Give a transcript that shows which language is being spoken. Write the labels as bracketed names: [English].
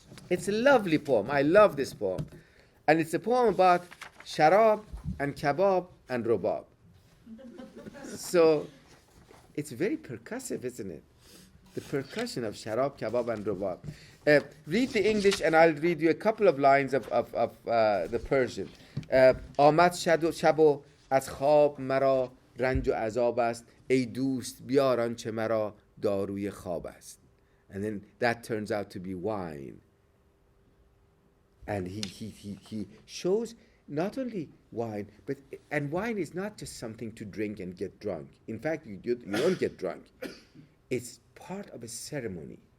[English] It's a lovely poem. I love this poem. And it's a poem about sharab and kebab and robab. So it's very percussive, isn't it? The percussion of sharab, kebab and robab. Read the English and I'll read you a couple of lines of the Persian. [Persian] آمد شب و از خواب مرا رنج و عذاب است ای دوست بیار آنچه مرا داروی خواب است. [English] And then that turns out to be wine. And he shows not only wine, and wine is not just something to drink and get drunk. In fact, you don't get drunk. It's part of a ceremony.